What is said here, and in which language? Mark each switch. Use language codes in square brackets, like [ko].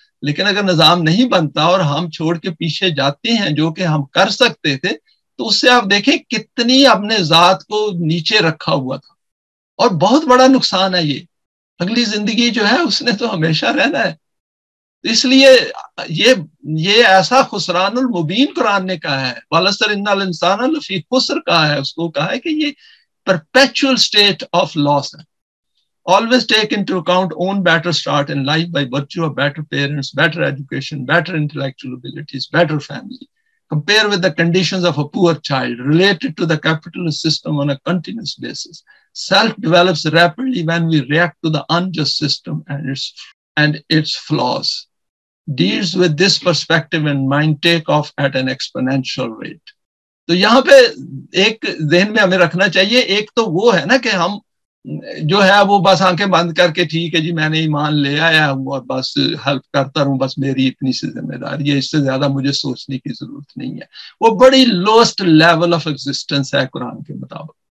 [ur] لیکن اگر نظام نہیں بنتا اور ہم چھوڑ کے پیچھے جاتے ہیں جو کہ ہم کر سکتے تھے، تو اس سے آپ دیکھیں کتنی اپنے ذات کو نیچے رکھا ہوا تھا، اور بہت بڑا نقصان ہے یہ. اگلی زندگی جو ہے اس نے تو ہمیشہ رہنا ہے. اس لیے یہ ایسا خسران المبین قرآن نے کہا ہے، [ar] وَلَسْتَرْ إِنَّ الْإِنسَانَ لَفِي خُسْرٍ [ur] کہا ہے، اس کو کہا ہے کہ یہ [en] perpetual state of loss [ur] ہے. [en] Always take into account own better start in life by virtue of better parents, better education, better intellectual abilities, better family. Compare with the conditions of a poor child related to the capitalist system on a continuous basis. Self develops rapidly when we react to the unjust system and its flaws. Deals with this perspective in mind, take off at an exponential rate. [ur] تو یہاں پہ ایک ذہن میں ہمیں رکھنا چاہیے. ایک تو وہ ہے نا کہ ہم جو ہے وہ بس آنکھیں بند کر کے ٹھیک ہے جی میں نے ایمان لے آیا ہوں اور بس ہیلپ کرتا رہوں، بس میری اتنی سی ذمہ داری ہے، اس سے زیادہ مجھے سوچنے کی ضرورت نہیں ہے. وہ بڑی [en] lowest level of existence [ur] ہے قرآن کے مطابق.